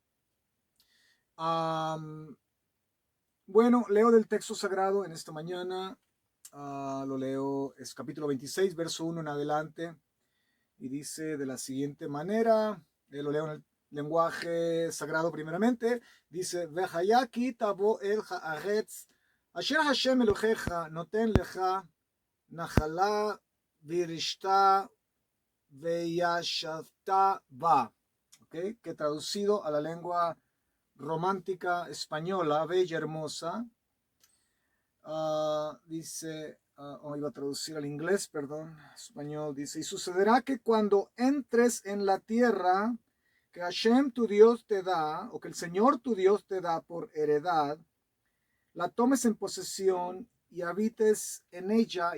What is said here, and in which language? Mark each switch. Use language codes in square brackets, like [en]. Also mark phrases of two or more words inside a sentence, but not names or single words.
[es] Bueno, leo del texto sagrado en esta mañana. Lo leo, es capítulo 26, verso 1 en adelante, y dice de la siguiente manera, lo leo en el lenguaje sagrado primeramente, dice, [he] והיה כי תבוא אל הארץ, אשר השם אלוהיך נותן לך, נחלה וירשתה וישבת בה. [es] ¿Okay? Que traducido a la lengua romántica española, bella, hermosa, dice, iba a traducir al inglés, perdón, español, dice, y sucederá que cuando entres en la tierra que Hashem tu Dios te da, o que el Señor tu Dios te da por heredad, la tomes en posesión y habites en ella.